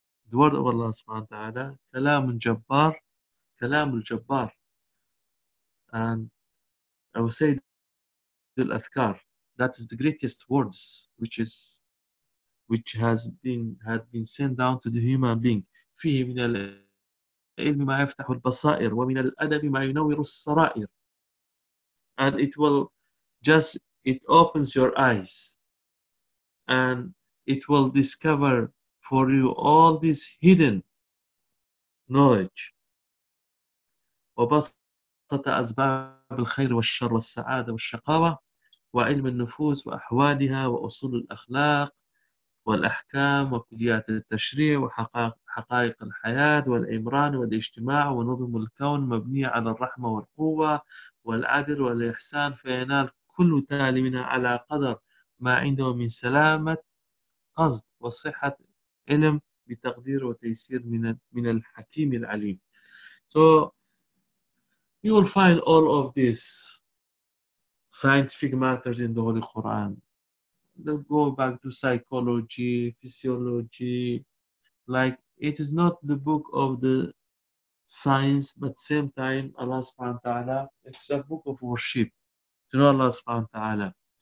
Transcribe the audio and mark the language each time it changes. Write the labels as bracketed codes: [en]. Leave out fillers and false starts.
[en] The word of Allah [ar] سبحانه وتعالى كلام جبار, كلام الجبار. And أو سيد الأذكار. [en] That is the greatest words which has been sent down to the human being. [ar] فيه من العلم ما يفتح البصائر ومن الأدب ما ينور السرائر. [en] And it opens your eyes. And it will discover for you all this hidden knowledge. [ar] وبسط أسباب الخير والشر والسعادة والشقاوة وعلم النفوس وأحوالها وأصول الأخلاق والأحكام وكليات التشريع وحقائق الحياة والإمران والاجتماع ونظم الكون مبنية على الرحمة والقوة والعدل والإحسان، فينال كل تالي منها على قدر ما عنده من سلامة قصد وصحة علم بتقدير وتيسير من الحكيم العليم. [en] So you will find all of this scientific matters in the Holy Quran. They'll go back to psychology, physiology, like it is not the book of the science, but same time Allah subhanahu wa ta'ala, it's a book of worship to know Allah subhanahu wa ta'ala.